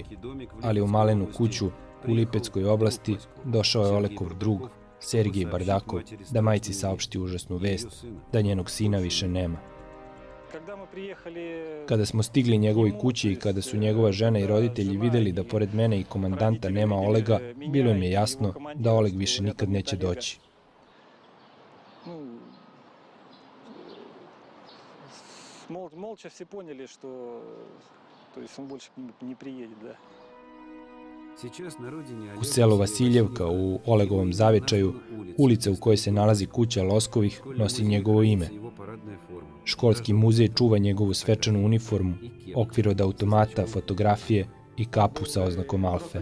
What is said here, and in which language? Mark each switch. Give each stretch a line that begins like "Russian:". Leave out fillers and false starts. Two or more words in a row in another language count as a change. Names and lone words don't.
Serbian: Ali u malenu kuću u Lipeckoj oblasti došao je Olekov drug, Sergij Bardakov, da majci saopšti užasnu vest da njenog sina više nema. Kada smo stigli njegovoj kući i kada su njegova žena i roditelji videli da pored mene i komandanta nema Olega, bilo im je jasno da Oleg više nikad neće doći.
Russian: Молча все поняли, что то есть он больше не приедет, да.
Serbian: U selu Vasiljevka u Olegovom zavičaju, ulica u kojoj se nalazi kuća Loskovih nosi njegovo ime. Školski muzej čuva njegovu svečanu uniformu, okvir od automata, fotografije i kapu sa oznakom Alfe.